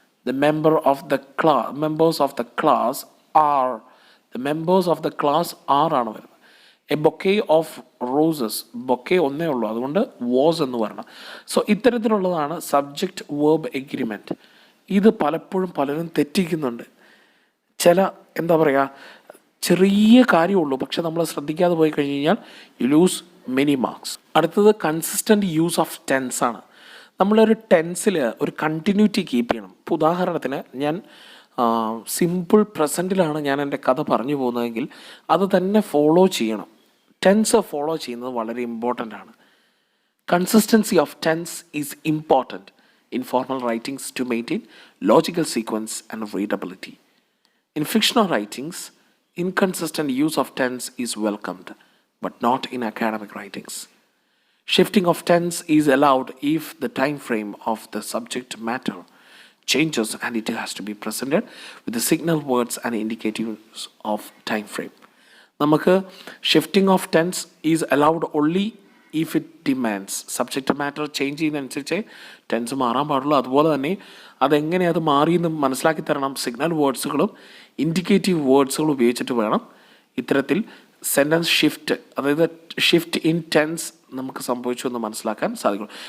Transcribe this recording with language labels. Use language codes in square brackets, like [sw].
[en] The members of the class are. The members of the class are [ml] ആണ് വരുന്നത്. [en] a bouquet of roses, [ml] bouquet ഒന്നേ ഉള്ളൂ, അതുകൊണ്ട് was എന്ന് പറയണം. So ഇത്തരത്തിലുള്ളതാണ് subject verb agreement. ഇത് പലപ്പോഴും പലരും തെറ്റിക്കുന്നുണ്ട്. ചില എന്താ പറയുക, ചെറിയ കാര്യമുള്ളൂ, പക്ഷെ നമ്മൾ ശ്രദ്ധിക്കാതെ പോയി കഴിഞ്ഞ് കഴിഞ്ഞാൽ [en] You lose many marks. [ml] അടുത്തത് [en] consistent use of tense [ml] ആണ്. നമ്മളൊരു ടെൻസിൽ ഒരു കണ്ടിന്യൂറ്റി കീപ്പ് ചെയ്യണം. ഇപ്പോൾ ഉദാഹരണത്തിന് ഞാൻ സിമ്പിൾ പ്രസൻറ്റിലാണ് ഞാൻ എൻ്റെ കഥ പറഞ്ഞു പോകുന്നതെങ്കിൽ അത് തന്നെ ഫോളോ ചെയ്യണം. ടെൻസ് ഫോളോ ചെയ്യുന്നത് വളരെ ഇമ്പോർട്ടൻ്റ് ആണ്. [en] Consistency of tense is important in formal writings to maintain logical sequence and readability. In fictional writings, Inconsistent use of tense is welcomed, but not in academic writings. Shifting of tense is allowed if the time frame of the subject matter changes and it has to be presented with the signal words and indicatives of time frame. [ml] നമുക്ക് [en] Shifting of tense is allowed only if it demands. [ml] Subject matter change ചെയ്യുന്നതനുസരിച്ച് tense മാറാൻ പാടുള്ളൂ. അതുപോലെ തന്നെ അതെങ്ങനെ അത് മാറിയെന്ന് മനസ്സിലാക്കി തരണം. സിഗ്നൽ വേർഡ്സുകളും ഇൻഡിക്കേറ്റീവ് വേർഡ്സുകളും ഉപയോഗിച്ചിട്ട് വേണം ഇത്തരത്തിൽ സെൻറ്റൻസ് ഷിഫ്റ്റ്, അതായത് ഷിഫ്റ്റ് ഇൻ ടെൻസ് നമുക്ക് സംഭവിച്ചു എന്ന് മനസ്സിലാക്കാൻ സാധിക്കും.